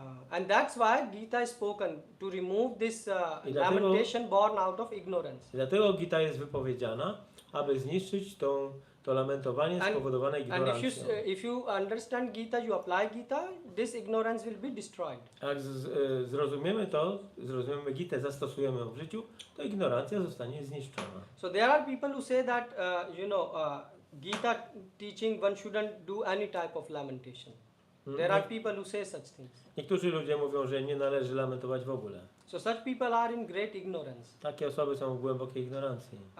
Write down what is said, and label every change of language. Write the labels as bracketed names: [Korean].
[English] And that's why Gita is spoken to remove this lamentation born out of ignorance. [Polish] I dlatego Gita jest wypowiedziana, aby zniszczyć to lamentowanie spowodowane ignorancją. [English] And if you understand Gita, you apply Gita, this ignorance will be destroyed. [Polish] Jak zrozumiemy Gitę, zastosujemy ją w życiu, to ignorancja zostanie zniszczona. [English] So there are people who say that, Gita teaching one shouldn't do any type of lamentation. There are people who say such things. [Polish] Niektórzy ludzie mówią, że nie należy lamentować w ogóle. [English] So such people are in great ignorance. [Polish] Takie osoby są w głębokiej ignorancji.